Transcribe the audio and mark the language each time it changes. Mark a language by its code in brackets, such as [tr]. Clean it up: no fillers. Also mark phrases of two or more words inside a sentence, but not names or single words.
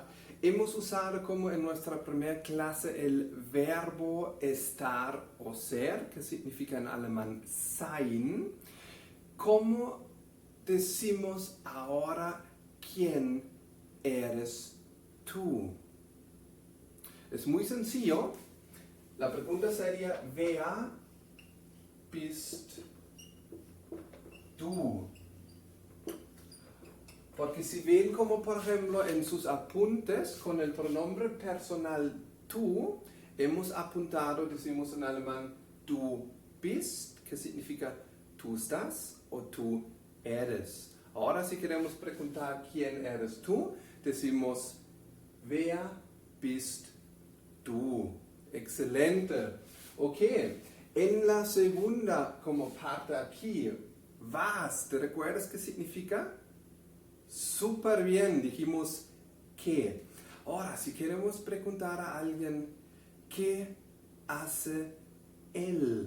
[es] Hemos usado como en nuestra primera clase el verbo estar o ser, que significa en alemán sein. ¿Cómo decimos ahora quién eres tú? Es muy sencillo. La pregunta sería, [de] wer bist du? [es] Porque si ven como por ejemplo en sus apuntes con el pronombre personal tú, hemos apuntado, decimos en alemán, [de] du bist, [es] que significa tú estás o tú eres. Ahora si queremos preguntar quién eres tú, decimos [de] wer bist du. [es] Excelente. Ok, en la segunda como parte aquí, was, ¿te recuerdas qué significa? Súper bien, dijimos qué. Ahora, si queremos preguntar a alguien, ¿qué hace él?